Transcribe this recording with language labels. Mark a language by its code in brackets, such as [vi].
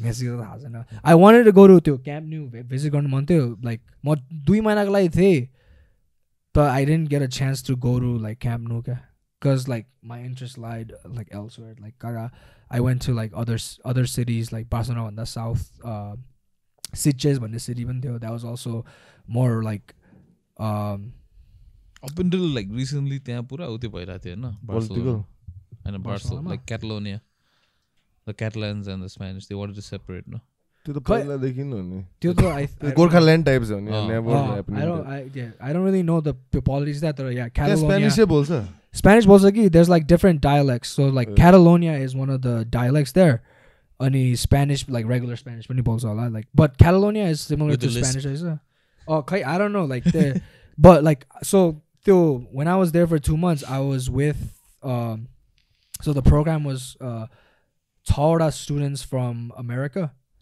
[en] कहाँ थियो I wanted to go to Camp Nou visit गर्नु मन थियो like [ne] म 2 महिनाको लागि थिए [en] but I didn't get a chance to go to like Camp Nou because like my interest lied like elsewhere. Like I went to like other cities like Barcelona and the south Sitges भन्ने city पनि थियो. That was also more like [ne] up until like recently त्यहाँ पुरा उतै भइरा थियो हैन [en] Barcelona and Barcelona like Catalonia, the Catalans and the Spanish they wanted to separate no. [ne] त्यो त पहिला देखि नै हो नि. त्यो त गोर्खाल्यान्ड टाइप्स हो नि. [en] Never happened. I don't really know the politics that yeah Catalonia [ne] Spanish बोल्छ. [en] Spanish बोल्छ कि there's like different dialects. So like Catalonia is one of the dialects there. Any Spanish like regular Spanish [ne] पनि बोल्छ होला [en] like but Catalonia is similar to Spanish is I don't know like the but like so when I was there for 2 months I was with so the program was Taura students from America.